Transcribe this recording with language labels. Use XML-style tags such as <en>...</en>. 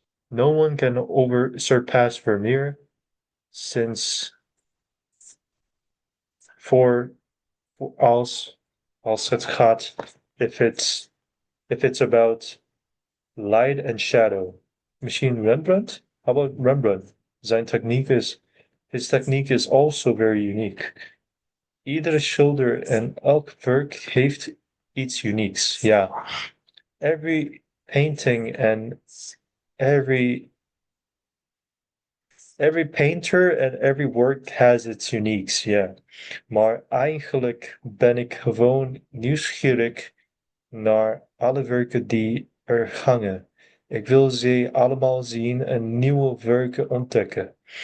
<en>No one can surpass Vermeer since for</en> <nl>als het gaat</nl> <en>if it's about light and shadow.</en> <nl>Misschien</nl> <en>Rembrandt? How about Rembrandt? His technique is also very unique.</en> <nl>Iedere schilder en elk werk heeft iets unieks. Ja.</nl> <en>Every painting and every painter and every work has its uniques, ja.</en> <nl>Maar eigenlijk ben ik gewoon nieuwsgierig naar alle werken die er hangen. Ik wil ze allemaal zien en nieuwe werken ontdekken.</nl>